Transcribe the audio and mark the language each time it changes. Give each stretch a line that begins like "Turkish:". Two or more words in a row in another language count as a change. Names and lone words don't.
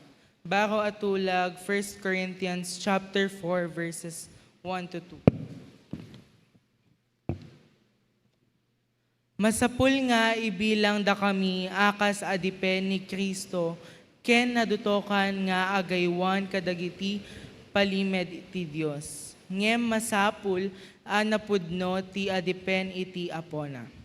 Iloko: Baro at tulag, 1
English: Corinthians chapter 4 verses 1 to 2.
Iloko: Masapul nga ibilang da kami akas adipen ni Kristo, ken nadutokan nga agaywan kadagiti palimed ti Dios. Ngem masapul napudno ti adipen iti apona.